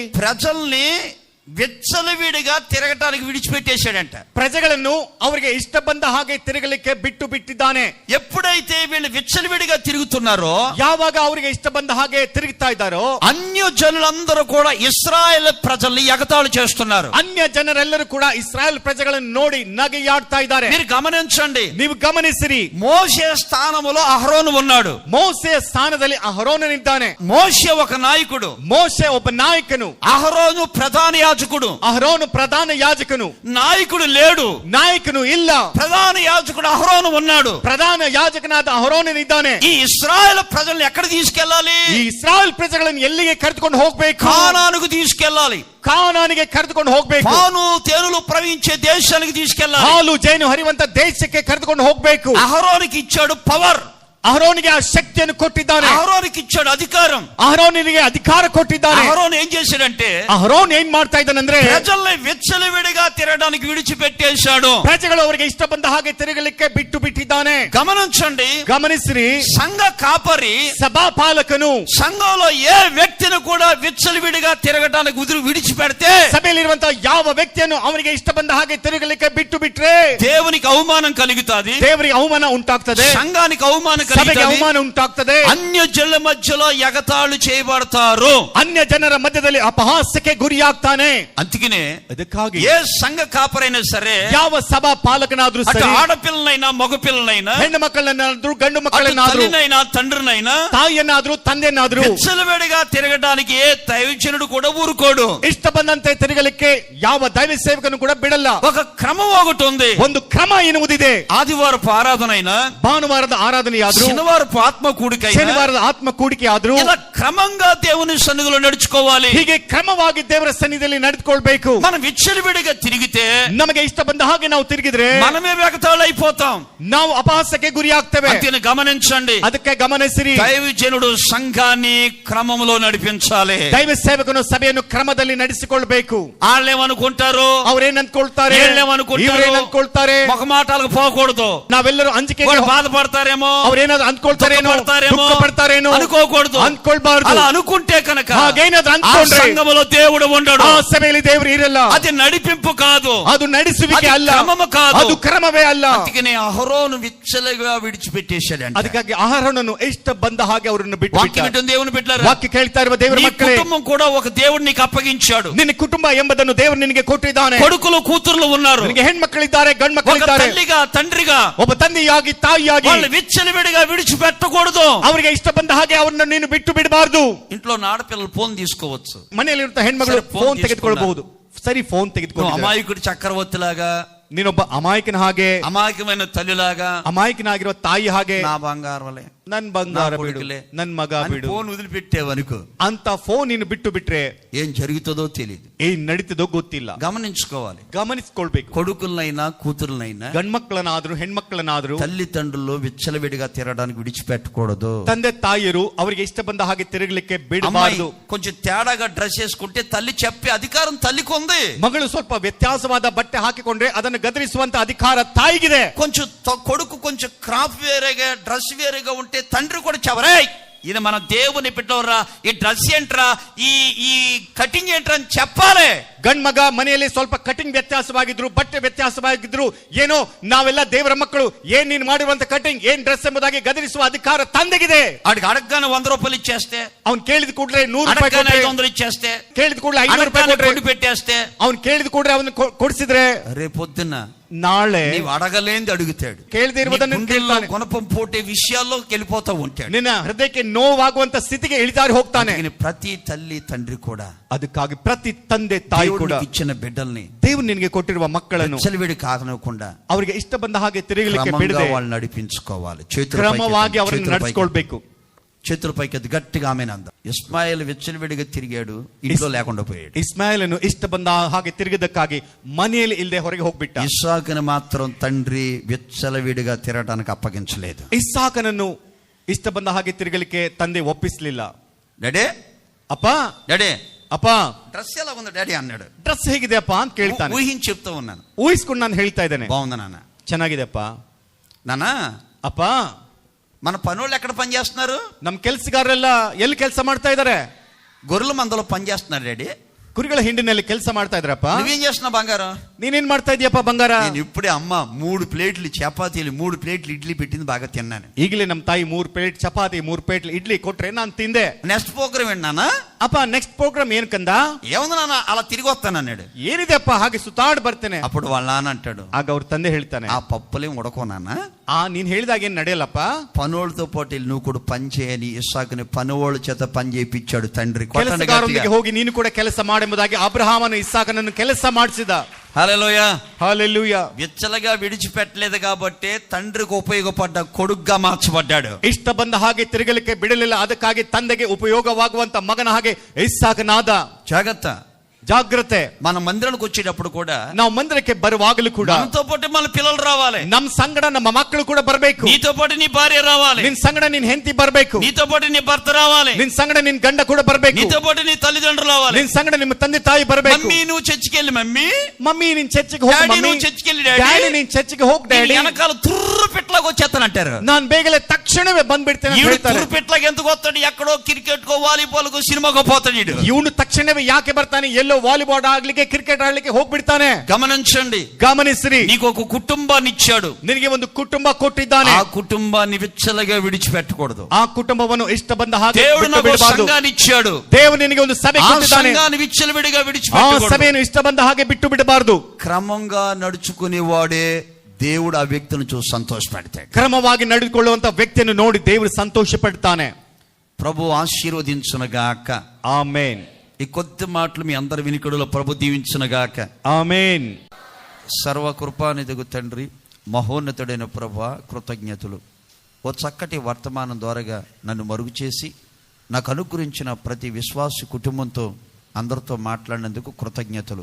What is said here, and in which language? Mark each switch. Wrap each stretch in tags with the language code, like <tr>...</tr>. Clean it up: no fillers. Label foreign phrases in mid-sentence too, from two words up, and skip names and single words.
<te>ప్రజల్ని విచ్చలవిడిగా తిరగటానికి విడిచిపెట్టేశాడంట.</te> <kn>ಪ್ರಜೆಗಳನ್ನು ಅವರಿಗೆ ಇಷ್ಟ ಬಂದ ಹಾಗೆ ತಿರುಗಲಿಕ್ಕೆ ಬಿಟ್ಟಿದ್ದಾನೆ.</kn> <te>ఎప్పుడైతే వీళ్ళు విచ్చలవిడిగా తిరుగుతున్నారో,</te> <kn>ಯಾವಾಗ ಅವರಿಗೆ ಇಷ್ಟ ಬಂದ ಹಾಗೆ ತಿರುಗುತ್ತಾ ಇದ್ದಾರೋ,</kn> <te>అన్య జనులందరూ కూడా ఇశ్రాయేల్ ప్రజల్ని ఎగతాళి చేస్తున్నారు.</te> <kn>ಅನ್ಯ ಜನರೆಲ್ಲರೂ ಕೂಡ ಇಸ್ರಾಯೇಲ್ ಪ್ರಜೆಗಳನ್ನು ನೋಡಿ ನಗೆಯಾಡ್ತಾ ಇದ್ದಾರೆ.</kn> <te>మీరు గమనించండి,</te> <kn>ನೀವು ಗಮನಿಸಿರಿ,</kn> <te>మోషే స్థానములో అహరోను ఉన్నాడు.</te> <kn>ಮೋಸೆಯ ಸ್ಥಾನದಲ್ಲಿ ಅಹರೋನನಿದ್ದಾನೆ.</kn> <te>మోషే ఒక నాయకుడు,</te> <kn>ಮೋಶೆ ಒಬ್ಬ ನಾಯಕನು,</kn> <te>అహరోను ప్రధాన యాజకుడు.</te> <kn>ಅಹರೋನು ಪ್ರಧಾನ ಯಾಜಕನು.</kn> <te>నాయకుడు లేడు,</te> <kn>ನಾಯಕನು ಇಲ್ಲ,</kn> <te>ప్రధాన యాజకుడు అహరోను ఉన్నాడు.</te> <kn>ಪ್ರಧಾನ ಯಾಜಕನಾದ ಅಹರೋನನಿದ್ದಾನೆ.</kn> <te>ఈ ఇశ్రాయేల్ ప్రజల్ని ఎక్కడ తీసుకెళ్ళాలి?</te> <kn>ಈ ಇಸ್ರಾಯೇಲ್ ಪ್ರಜೆಗಳನ್ನು ಎಲ್ಲಿಗೆ ಕರೆದುಕೊಂಡು ಹೋಗ್ಬೇಕು?</kn> <te>కానానుకు తీసుకెళ్ళాలి.</te> <kn>ಕಾನಾನಿಗೆ ಕರೆದುಕೊಂಡು ಹೋಗ್ಬೇಕು.</kn> <te>పాలు తేనెలు ప్రవహించే దేశానికి తీసుకెళ్ళాలి.</te> <kn>ಹಾಲು ಜೇನು ಹರಿಯುವಂತ ದೇಶಕ್ಕೆ ಕರೆದುಕೊಂಡು ಹೋಗ್ಬೇಕು.</kn> <te>అహరోనుకి ఇచ్చాడు పవర్,</te> <kn>ಅಹರೋನಿಗೆ ಆ ಶಕ್ತಿಯನ್ನು ಕೊಟ್ಟಿದ್ದಾನೆ.</kn> <te>అహరోనుకి ఇచ్చాడు అధికారం.</te> <kn>ಅಹರೋನಿಗೆ ಅಧಿಕಾರ ಕೊಟ್ಟಿದ್ದಾನೆ.</kn> <te>అహరోను ఏం చేశాడంటే,</te> <kn>ಅಹರೋನ್ ಏನ್ ಮಾಡ್ತಾ ಇದ್ದಾನಂದ್ರೆ,</kn> <te>ప్రజల్ని విచ్చలవిడిగా తిరగడానికి విడిచిపెట్టేశాడు.</te> <kn>ಪ್ರಜೆಗಳು ಅವರಿಗೆ ಇಷ್ಟ ಬಂದ ಹಾಗೆ ತಿರುಗಲಿಕ್ಕೆ ಬಿಟ್ಟಿದ್ದಾನೆ.</kn> <te>గమనించండి,</te> <kn>ಗಮನಿಸಿರಿ,</kn> <te>సంఘ కాపరి</te> <kn>ಸಭಾಪಾಲಕನು</kn> <te>సంఘంలో ఏ వ్యక్తిని కూడా విచ్చలవిడిగా తిరగడానికి విడిచిపెడితే,</te> <kn>ಸಭೆಯಲ್ಲಿರುವಂತಹ ಯಾವ ವ್ಯಕ್ತಿಯನ್ನು ಅವನಿಗೆ ಇಷ್ಟ ಬಂದ ಹಾಗೆ ತಿರುಗಲಿಕ್ಕೆ ಬಿಟ್ರೆ</kn> <te>దేవునికి అవమానం కలుగుతాది,</te> <kn>ದೇವರಿಗೆ ಅವಮಾನ ಉಂಟಾಗ್ತದೆ,</kn> <te>సంఘానికి అవమానం</te> <kn>ಸಭೆಗೆ</kn> <te>కలుగుతాది,</te> <kn>ಅವಮಾನ ಉಂಟಾಗ್ತದೆ.</kn> <te>అన్య జనుల మధ్యలో ఎగతాళి చేయబడతారు.</te> <kn>ಅನ್ಯ ಜನರ ಮಧ್ಯದಲ್ಲಿ ಅಪಹಾಸ್ಯಕ್ಕೆ ಗುರಿಯಾಗ್ತಾನೆ.</kn> <te>అందుకనే</te> <kn>ಅದಕ್ಕಾಗಿ</kn> <te>ఏ సంఘ కాపరైనా సరే,</te> <kn>ಯಾವ ಸಭಾ ಪಾಲಕನಾದ್ರೂ</kn> <te>అటు</te> <kn>ಸರಿ,</kn> <te>ఆడపిల్లనైనా మగ పిల్లనైనా,</te> <kn>ಹೆಣ್ಣು ಮಕ್ಕಳನ್ನಾದ್ರೂ ಗಂಡು</kn> <te>అటు</te> <kn>ಮಕ್ಕಳನ್ನಾದ್ರೂ,</kn> <te>తల్లినైనా తండ్రినైనా,</te> <kn>ತಾಯಿಯನ್ನಾದ್ರೂ ತಂದೆಯನ್ನಾದ್ರೂ</kn> <te>విచ్చలవిడిగా తిరగడానికి ఏ దైవజనుడు కూడా ఊరుకోడు.</te> <kn>ಇಷ್ಟ ಬಂದಂತೆ ತಿರುಗಲಿಕ್ಕೆ ಯಾವ ದೈವ ಸೇವಕನು ಕೂಡ ಬಿಡಲ್ಲ.</kn> <te>ఒక క్రమం ఒకటి ఉంది.</te> <kn>ಒಂದು ಕ್ರಮ ಎನ್ನುವುದಿದೆ.</kn> <te>ఆదివారపు ఆరాధన అయినా,</te> <kn>ಭಾನುವಾರದ ಆರಾಧನೆಯಾದರೂ, ಆದ್ರೂ,</kn> <te>శనివారపు ఆత్మ కూడికైనా,</te> <kn>ಶನಿವಾರದ ಆತ್ಮ ಕೂಡಿಕೆ ಆದ್ರೂ</kn> <te>ఇలా క్రమంగా దేవుని సన్నిధిలో నడుచుకోవాలి.</te> <kn>ಹೀಗೆ ಕ್ರಮವಾಗಿ ದೇವರ ಸನ್ನಿಧಿಯಲ್ಲಿ ನಡೆದುಕೊಳ್ಬೇಕು.</kn> <te>మనం విచ్చలవిడిగా తిరిగితే</te> <kn>ನಮಗೆ ಇಷ್ಟ ಬಂದ ಹಾಗೆ ನಾವು ತಿರುಗಿದ್ರೆ</kn> <te>మనమే వెగతాళైపోతాం.</te> <kn>ನಾವು ಅಪಹಾಸ್ಯಕ್ಕೆ ಗುರಿ ಆಗ್ತೇವೆ.</kn> <te>అంతేనా? గమనించండి.</te> <kn>ಅದಕ್ಕೆ ಗಮನಿಸಿರಿ.</kn> <te>దైవజనుడు సంఘాన్ని క్రమంలో నడిపించాలి.</te> <kn>ದೈವ ಸೇವಕನು ಸಭೆಯನ್ನು ಕ್ರಮದಲ್ಲಿ ನಡೆಸಿಕೊಳ್ಬೇಕು.</kn> <te>వాళ్ళేమనుకుంటారు,</te> <kn>ಅವ್ರೇನ್ ಅಂದ್ಕೊಳ್ತಾರೆ, ಇವ್ರೇನ್ ಅಂದ್ಕೊಳ್ತಾರೆ,</kn> <te>మొహమాటాలకు పోకూడదు.</te> <kn>ನಾವೆಲ್ಲರೂ ಅಂಜಿಕೆ</kn> <te>బాధపడతారేమో,</te> <kn>ಅವ್ರೇನಾದ್ರು ಅಂದ್ಕೊಳ್ತಾರೇನೋ, ದುಃಖ ಪಡ್ತಾರೇನೋ</kn> <te>అనుకోకూడదు,</te> <kn>ಅಂದ್ಕೊಳ್ಬಾರ್ದು.</kn> <te>అలా అనుకుంటే కనుక</te> <kn>ಹಾಗೇನಾದ್ರು</kn> <te>ఆ</te> <kn>ಅಂದ್ಕೊಂಡ್ರೆ</kn> <te>సంఘములో దేవుడు ఉండడు.</te> <kn>ಆ ಸಭೆಯಲ್ಲಿ ದೇವರು ಇರಲ್ಲ.</kn> <te>అది నడిపింపు కాదు,</te> <kn>ಅದು ನಡೆಸುವಿಕೆ ಅಲ್ಲ,</kn> <te>క్రమము కాదు,</te> <kn>ಅದು ಕ್ರಮವೇ ಅಲ್ಲ.</kn> <te>అందుకనే అహరోను విచ్చలగా విడిచిపెట్టేశాడంట.</te> <kn>ಅದಕ್ಕಾಗಿ ಆಹಾರನನ್ನು ಇಷ್ಟ ಬಂದ ಹಾಗೆ ಅವರನ್ನು ಬಿಟ್ಟು</kn> <te>వాక్యం వింటుంది దేవుని బిడ్డలారా.</te> <kn>ವಾಕ್ಯ ಕೇಳ್ತಾ ಇರುವ ದೇವರ</kn> <te>నీ</te> <kn>ಮಕ್ಕಳೇ,</kn> <te>కుటుంబం కూడా ఒక దేవుడు నీకు అప్పగించాడు.</te> <kn>ನಿನ್ನ ಕುಟುಂಬ ಎಂಬುದನ್ನು ದೇವರು ನಿನಗೆ ಕೊಟ್ಟಿದ್ದಾನೆ.</kn> <te>కొడుకులు కూతుర్లు ఉన్నారు.</te> <kn>ನಿನಗೆ ಹೆಣ್ಮಕ್ಕಳಿದ್ದಾರೆ, ಗಂಡು</kn> <te>ఒక</te> <kn>ಮಕ್ಕಳಿದ್ದಾರೆ.</kn> <te>తల్లిగా తండ్రిగా</te> <kn>ಒಬ್ಬ ತಂದೆಯಾಗಿ ತಾಯಿಯಾಗಿ</kn> <te>వాళ్ళు విచ్చలవిడిగా విడిచిపెట్టకూడదు.</te> <kn>ಅವರಿಗೆ ಇಷ್ಟ ಬಂದ ಹಾಗೆ ಅವರನ್ನು ನೀನು ಬಿಟ್ಟು ಬಿಡಬಾರ್ದು.</kn> <te>ఇంట్లో ఆడపిల్లలు ఫోన్ తీసుకోవచ్చు.</te> <kn>ಮನೆಯಲ್ಲಿರುವಂತಹ ಹೆಣ್ಮಗಳು ಸರಿ, ಫೋನ್ ಫೋನ್ ತೆಗೆದುಕೊಳ್ಬಹುದು. ಸರಿ, ಫೋನ್ ತೆಗೆದುಕೊಂಡು</kn> <te>అమాయకుడి చక్రవర్తిలాగా,</te> <kn>ನೀನೊಬ್ಬ ಅಮಾಯಕನ ಹಾಗೆ,</kn> <te>అమాయకమైన తల్లిలాగా,</te> <kn>ಅಮಾಯಕನಾಗಿರುವ ತಾಯಿ ಹಾಗೆ,</kn> <te>నా బంగారవలే,</te> <kn>ನನ್ ಬಂಗಾರ</kn> <te>నా</te> <kn>ಬಿಡು,</kn> <te>కొడుకులే,</te> <kn>ನನ್ ಮಗ</kn> <te>అని</te> <kn>ಬಿಡು</kn> <te>ఫోన్ వదిలిపెట్టేవనుకో,</te> <kn>ಅಂತ ಫೋನ್ ನೀನು ಬಿಟ್ಟು ಬಿಟ್ರೆ</kn> <te>ఏం జరుగుతుందో తెలియదు.</te> <kn>ಏನ್ ನಡೀತದೋ ಗೊತ್ತಿಲ್ಲ.</kn> <te>గమనించుకోవాలి.</te> <kn>ಗಮನಿಸ್ಕೊಳ್ಬೇಕು.</kn> <te>కొడుకులనైనా కూతురులైనా</te> <kn>ಗಂಡ್ಮಕ್ಳನಾದ್ರೂ ಹೆಣ್ಮಕ್ಳನಾದ್ರೂ</kn> <te>తల్లిదండ్రులు విచ్చలవిడిగా తిరగడానికి విడిచిపెట్టకూడదు.</te> <kn>ತಂದೆ ತಾಯಿಯರು ಅವರಿಗೆ ಇಷ್ಟ ಬಂದ ಹಾಗೆ ತಿರುಗಲಿಕ್ಕೆ</kn> <te>అమ్మాయి</te> <kn>ಬಿಡಬಾರದು.</kn> <te>కొంచెం తేడాగా డ్రెస్ వేసుకుంటే తల్లి చెప్పే అధికారం తల్లికి ఉంది.</te> <kn>ಮಗಳು ಸ್ವಲ್ಪ ವ್ಯತ್ಯಾಸವಾದ ಬಟ್ಟೆ ಹಾಕಿಕೊಂಡ್ರೆ ಅದನ್ನು ಗದರಿಸುವಂತ ಅಧಿಕಾರ ತಾಯಿಗಿದೆ.</kn> <te>కొంచెం కొడుకు కొంచెం క్రాప్ వేరేగా డ్రెస్ వేరేగా ఉంటే తండ్రి కూడా చెప్పరే, ఇది మన దేవుని బిడ్డవరా, ఈ డ్రెస్ ఏంట్రా, ఈ కటింగ్ ఏంట్రా అని చెప్పాలి.</te> <kn>ಗಂಡ್ ಮಗ ಮನೆಯಲ್ಲಿ ಸ್ವಲ್ಪ ಕಟಿಂಗ್ ವ್ಯತ್ಯಾಸವಾಗಿದ್ರು, ಬಟ್ಟೆ ವ್ಯತ್ಯಾಸವಾಗಿದ್ರು, ಏನೋ ನಾವೆಲ್ಲ ದೇವರ ಮಕ್ಕಳು, ಏನ್ ನೀನ್ ಮಾಡಿರುವಂತ ಕಟಿಂಗ್, ಏನ್ ಡ್ರೆಸ್ ಎಂಬುದಾಗಿ ಗದರಿಸುವ ಅಧಿಕಾರ ತಂದೆಗಿದೆ.</kn> <te>అడిగి అడగగానే 100 రూపాయలు ఇచ్చేస్తే,</te> <kn>ಅವ್ನು ಕೇಳಿದ ಕೂಡಲೇ 100 ರೂಪಾಯಿ</kn> <te>అడగగానే</te> <kn>ಕೊಟ್ರೆ,</kn> <te>500 ఇచ్చేస్తే,</te> <kn>ಕೇಳಿದ ಕೂಡಲೇ 500 ರೂಪಾಯಿ</kn> <te>అడగగానే</te> <kn>ಕೊಟ್ರೆ,</kn> <te>కొండి పెట్టేస్తే,</te> <kn>ಅವ್ನು ಕೇಳಿದ ಕೂಡಲೇ ಅವನು ಕೊಡಿಸಿದ್ರೆ</kn> <te>రేపొద్దున</te> <kn>ನಾಳೆ</kn> <te>నీవు అడగలేంది అడుగుతాడు.</te> <kn>ಕೇಳದೆ ಇರುವುದನ್ನು ಕೇಳ್ತಾನೆ.</kn> <te>కొనపం పోటే విషయాల్లోకి వెళ్ళిపోతా ఉంటాడు.</te> <kn>ನಿನ್ನ ಹೃದಯಕ್ಕೆ ನೋವಾಗುವಂತ ಸ್ಥಿತಿಗೆ ಇಳಿದಾರಿ ಹೋಗ್ತಾನೆ.</kn> <te>అందుకని ప్రతి తల్లి తండ్రి కూడా,</te> <kn>ಅದಕ್ಕಾಗಿ ಪ್ರತಿ ತಂದೆ ತಾಯಿ ಕೂಡ</kn> <te>దేవుడికి ఇచ్చిన బిడ్డల్ని</te> <kn>ದೇವರು ನಿನಗೆ ಕೊಟ್ಟಿರುವ ಮಕ್ಕಳನ್ನು</kn> <te>విచ్చలవిడి కాదనకుండా</te> <kn>ಅವರಿಗೆ ಇಷ್ಟ ಬಂದ ಹಾಗೆ ತಿರುಗಲಿಕ್ಕೆ</kn> <te>క్రమంగా</te> <kn>ಬಿಡದೆ</kn> <te>వాళ్ళు నడిపించుకోవాలి.</te> <kn>ಕ್ರಮವಾಗಿ ಅವರನ್ನು ನಡೆಸಿಕೊಳ್ಬೇಕು.</kn> <te>చేతుల పైకి ఎత్తి గట్టిగా ఆమెను అందాం. ఇస్మాయిల్ విచ్చలవిడిగా తిరిగాడు, ఇంట్లో లేకుండా పోయాడు.</te> <kn>ಇಸ್ಮಾಯಿಲನು ಇಷ್ಟ ಬಂದ ಹಾಗೆ ತಿರುಗಿದಕ್ಕಾಗಿ ಮನೆಯಲ್ಲಿ ಇಲ್ಲದೆ ಹೊರಗೆ ಹೋಗ್ಬಿಟ್ಟ.</kn> <te>ఇస్సాకుని మాత్రం తండ్రి విచ్చలవిడిగా తిరగడానికి అప్పగించలేదు.</te> <kn>ಇಸ್ಸಾಕನನ್ನು ಇಷ್ಟ ಬಂದ ಹಾಗೆ ತಿರುಗಲಿಕ್ಕೆ ತಂದೆ ಒಪ್ಪಿಸಲಿಲ್ಲ.</kn> <te>డాడీ,</te> <kn>ಅಪ್ಪ,</kn> <te>డాడీ</te> <kn>ಅಪ್ಪ</kn> <te>డ్రెస్ ఎలా ఉంది డాడీ అన్నాడు.</te> <kn>ಡ್ರೆಸ್ ಹೇಗಿದೆ ಅಪ್ಪ ಅಂತ ಕೇಳ್ತಾನೆ.</kn> <te>ఊహించి చెప్తూ ఉన్నాను.</te> <kn>ಊಹಿಸ್ಕೊಂಡು ನಾನು ಹೇಳ್ತಾ ಇದ್ದೇನೆ.</kn> <te>బాగుంది నాన్న.</te> <kn>ಚೆನ್ನಾಗಿದೆ ಅಪ್ಪ.</kn> <te>నాన్న,</te> <kn>ಅಪ್ಪ,</kn> <te>మన పనులు ఎక్కడ పని చేస్తున్నారు?</te> <kn>ನಮ್ ಕೆಲ್ಸಗಾರರೆಲ್ಲ ಎಲ್ಲಿ ಕೆಲಸ ಮಾಡ್ತಾ ಇದಾರೆ?</kn> <te>గొర్రెల మందలో పని చేస్తున్నారు డాడీ.</te> <kn>ಕುರಿಗಳ ಹಿಂಡಿನಲ್ಲಿ ಕೆಲಸ ಮಾಡ್ತಾ ಇದ್ರಪ್ಪ.</kn> <te>నువ్వేం చేస్తున్నావు బంగారం?</te> <kn>ನೀನೇನ್ ಮಾಡ್ತಾ ಇದೀಯಪ್ಪ ಬಂಗಾರ?</kn> <te>నేను ఇప్పుడే అమ్మ 3 ప్లేట్లు చపాతీలు 3 ప్లేట్లు ఇడ్లీ పెట్టింది, బాగా తిన్నాను.</te> <kn>ಈಗಲೇ ನಮ್ಮ ತಾಯಿ 3 ಪ್ಲೇಟ್ ಚಪಾತಿ 3 ಪ್ಲೇಟ್ ಇಡ್ಲಿ ಕೊಟ್ರೆ ನಾನು ತಿಂದೆ.</kn> <en>next program</en> <te>ఏంటన్నా?</te> <kn>ಅಪ್ಪ</kn> <en>next program</en> <kn>ಏನ್ ಕಂದ?</kn> <te>ఏముంది నాన్న, అలా తిరిగి వస్తాను అన్నాడు.</te> <kn>ಏನಿದೆ ಅಪ್ಪ ಹಾಗೆ ಸುತ್ತಾಡ್ ಬರ್ತೇನೆ.</kn> <te>అప్పుడు వాళ్ళ నాన్న అంటాడు,</te> <kn>ಆಗ ಅವ್ರ ತಂದೆ ಹೇಳ್ತಾನೆ,</kn> <te>ఆ పప్పులేం ఉడకో నాన్న,</te> <kn>ನೀನ್ ಹೇಳಿದಾಗ ಏನ್ ನಡೆಯಲ್ಲಪ್ಪ.</kn> <te>పనులతో పాటు వెళ్ళి నువ్వు కూడా పని చేయని ఇస్సాకుని పనివాళ్ళ చేత పని చేయించాడు తండ్రి.</te> <kn>ಕೆಲಸಗಾರರೊಂದಿಗೆ ಹೋಗಿ ನೀನು ಕೂಡ ಕೆಲಸ ಮಾಡೆಂಬುದಾಗಿ ಅಬ್ರಹಾಮನು ಇಸ್ಸಾಕನನ್ನು ಕೆಲಸ ಮಾಡಿಸಿದ.</kn> <te>హల్లెలూయా, హల్లెలూయా. విచ్చలగా విడిచిపెట్టలేదు కాబట్టి తండ్రికి ఉపయోగపడ్డ కొడుగ్గా మార్చబడ్డాడు.</te> <kn>ಇಷ್ಟ ಬಂದ ಹಾಗೆ ತಿರುಗಲಿಕ್ಕೆ ಬಿಡಲಿಲ್ಲ, ಅದಕ್ಕಾಗಿ ತಂದೆಗೆ ಉಪಯೋಗವಾಗುವಂತ ಮಗನ ಹಾಗೆ ಇಸ್ಸಾಕನಾದ.</kn> <te>జాగ్రత్త,</te> <kn>ಜಾಗ್ರತೆ.</kn> <te>మన మందిరానికి వచ్చేటప్పుడు కూడా,</te> <kn>ನಾವು ಮಂದಿರಕ್ಕೆ ಬರುವಾಗಲೂ ಕೂಡ</kn> <te>మనతో పాటు మన పిల్లలు రావాలి.</te> <kn>ನಮ್ ಸಂಗಡ ನಮ್ಮ ಮಕ್ಕಳು ಕೂಡ ಬರಬೇಕು.</kn> <te>నీతో పాటు నీ భార్య రావాలి.</te> <kn>ನಿನ್ ಸಂಗಡ ನಿನ್ ಹೆಂಡತಿ ಬರಬೇಕು.</kn> <te>నీతో పాటు నీ భర్త రావాలి.</te> <kn>ನಿನ್ ಸಂಗಡ ನಿನ್ ಗಂಡ ಕೂಡ ಬರಬೇಕು.</kn> <te>నీతో పాటు నీ తల్లిదండ్రులు రావాలి.</te> <kn>ನಿನ್ ಸಂಗಡ ನಿಮ್ಮ ತಂದೆ ತಾಯಿ ಬರಬೇಕು.</kn> <te>మమ్మీ నువ్వు చర్చికెళ్ళి మమ్మీ,</te> <kn>ಮಮ್ಮಿ ನೀನ್ ಚರ್ಚಿಗೆ ಹೋಗು</kn> <te>డాడీ</te> <kn>ಮಮ್ಮಿ,</kn> <te>నువ్వు చర్చికెళ్ళి</te> <kn>ಡ್ಯಾಡಿ</kn> <te>డాడీ,</te> <kn>ನೀನ್ ಚರ್ಚಿಗೆ ಹೋಗ್ ಡ್ಯಾಡಿ.</kn> <te>వెనకాల తుర్రు పిట్లకు వచ్చేస్తానంటారు.</te> <kn>ನಾನ್ ಬೇಗನೆ ತಕ್ಷಣವೇ ಬಂದ್ಬಿಡ್ತೇನೆ ಅಂತ ಹೇಳ್ತಾರೆ.</kn> <te>తుర్రు పిట్లకి ఎందుకు వస్తాడు? ఎక్కడో క్రికెట్ కో వాలీబాల్ కో సినిమాకో పోతాడు.</te> <kn>ಇವನು ತಕ್ಷಣವೇ ಯಾಕೆ ಬರ್ತಾನೆ? ಎಲ್ಲೋ ವಾಲಿబాల్ ಆಗ್ಲಿಕ್ಕೆ ಕ್ರಿಕೆಟ್ ಆಡ್ಲಿಕ್ಕೆ ಹೋಗ್ಬಿಡ್ತಾನೆ.</kn> <te>గమనించండి,</te> <kn>ಗಮನಿಸ್ರಿ,</kn> <te>నీకు ఒక కుటుంబాన్ని ఇచ్చాడు.</te> <kn>ನಿನಗೆ ಒಂದು ಕುಟುಂಬ ಕೊಟ್ಟಿದ್ದಾನೆ.</kn> <te>ఆ కుటుంబాన్ని విచ్చలగా విడిచిపెట్టకూడదు.</te> <kn>ಆ ಕುಟುಂಬವನ್ನು ಇಷ್ಟ ಬಂದ ಹಾಗೆ</kn> <te>దేవుడు</te> <kn>ಬಿಟ್ಟು</kn> <te>నాకు</te> <kn>ಬಿಡಬಾರದು.</kn> <te>సంఘాన్ని ఇచ్చాడు.</te> <kn>ದೇವರು ನಿನಗೆ ಒಂದು ಸಭೆ</kn> <te>ఆ</te> <kn>ಕೊಟ್ಟಿದ್ದಾನೆ.</kn> <te>సంఘాన్ని విచ్చలవిడిగా</te> <kn>ಆ</kn> <te>విడిచిపెట్టకూడదు.</te> <kn>ಸಭೆಯನ್ನು ಇಷ್ಟ ಬಂದ ಹಾಗೆ ಬಿಟ್ಟು ಬಿಡಬಾರದು.</kn> <te>క్రమంగా నడుచుకునేవాడే దేవుడు ఆ వ్యక్తిని చూసి సంతోషపెడతాడు.</te> <kn>ಕ್ರಮವಾಗಿ ನಡೆದುಕೊಳ್ಳುವಂತ ವ್ಯಕ್ತಿಯನ್ನು ನೋಡಿ ದೇವರು ಸಂತೋಷ ಪಡ್ತಾನೆ.</kn> <te>ప్రభు ఆశీర్వదించునుగాక.</te> <kn>ಆಮೇನ್.</kn> <te>ఈ కొద్ది మాటలు మీ అందరి వినికిడిలో ప్రభు దీవించునుగాక. ఆమేన్. సర్వ కృపానిధిగు తండ్రి, మహోన్నతుడైన ప్రభువా, కృతజ్ఞతలు ఓ చక్కటి వర్తమానం ద్వారాగా నన్ను మరుగు చేసి నాకు అనుగ్రహించిన ప్రతి విశ్వాసి కుటుంబంతో అందరితో మాట్లాడినందుకు కృతజ్ఞతలు.</te>